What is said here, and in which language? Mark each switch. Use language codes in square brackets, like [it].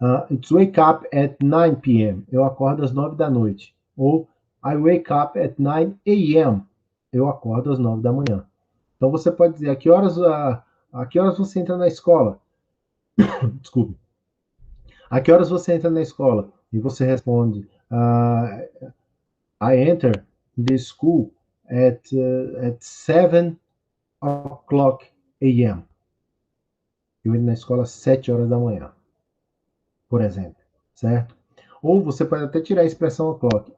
[en] It's wake up at 9 p.m. [pt] Eu acordo às 9 da noite. Ou [en] I wake up at 9 a.m. [pt] Eu acordo às 9 da manhã. Então você pode dizer a que horas você entra na escola? Desculpe. A que horas você entra na escola? E você responde, [en] I enter the school at 7 o'clock a.m. [pt] Eu entro na escola às 7 horas da manhã, por exemplo, certo? Ou você pode até tirar a expressão o'clock.